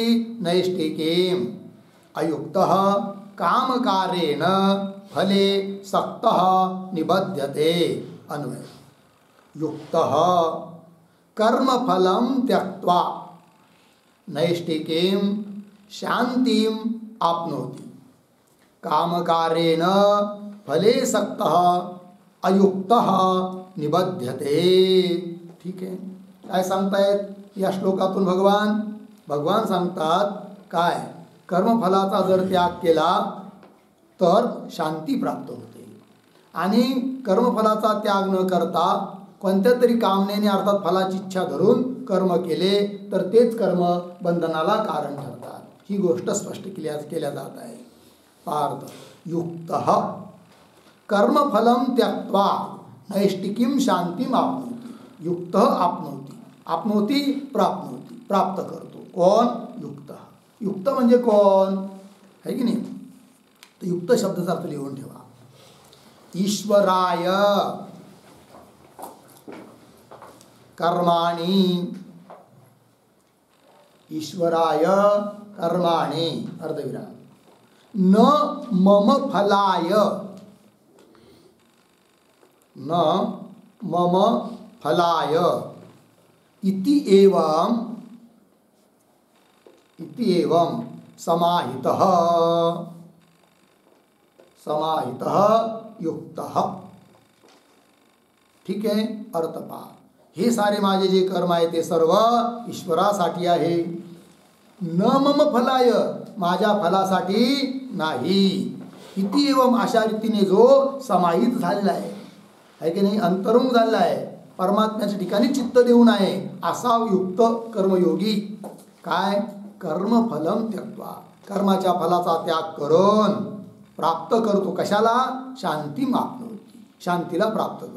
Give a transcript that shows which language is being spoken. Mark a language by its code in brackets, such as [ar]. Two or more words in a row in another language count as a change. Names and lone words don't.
[sa] नैष्टिकीम् अयुक्तः कामकारेण फले सक्तः निबध्यते अन्वय युक्तः कर्मफलं त्यक्त्वा नैष्टिकीं शान्तिं आप्नोति कामकारेण फले सक्तः अयुक्तः निबध्यते। [mr] ठीक आहे, काय सांगतायत या श्लोकातून भगवान सांगतात काय कर्मफलाचा जर त्याग केला तर शांती प्राप्त होते आणि कर्मफलाचा त्याग न करता कोणत्या तरी कामनेने अर्थात फलाची इच्छा धरून कर्म केले तर तेच कर्म बंधनाला कारण ठरतात। ही गोष्ट स्पष्ट केल्या जात आहे। [sa] पार्थ युक्तः कर्मफलं त्यक्त्वा नैष्टिकीं शांतिम आप्नोति युक्तः आप्नोति [mr] प्राप्त करतो कोण [sa] युक्तः। [mr] युक्त म्हणजे कोण है की नाही, तर युक्त शब्दाचा अर्थ लिहून ठेवा। [sa] ईश्वराय कर्माणि ईश्वराय कर्माणि अर्धविराम न मम फलाय न मम फलाय इति एवं समाहितः युक्तः। [mr] ठीक आहे, अर्थ पहा। हे सारे माझे जे कर्म आहे ते सर्व ईश्वरासाठी आहे। [sa] न मम फलाय [mr] माझ्या फलासाठी नाही। [sa] इति एवं [mr] अशा रीतीने जो समाहित झालेला आहे की नाही, अंतरंग झालेला आहे, परमात्म्याच्या ठिकाणी चित्त देऊन आहे असा युक्त कर्मयोगी काय [sa] कर्मफलं त्यक्त्वा [mr] कर्माच्या फलाचा त्याग करून प्राप्त करतो कशाला शांती आप्नोति शांतीला प्राप्त करतो।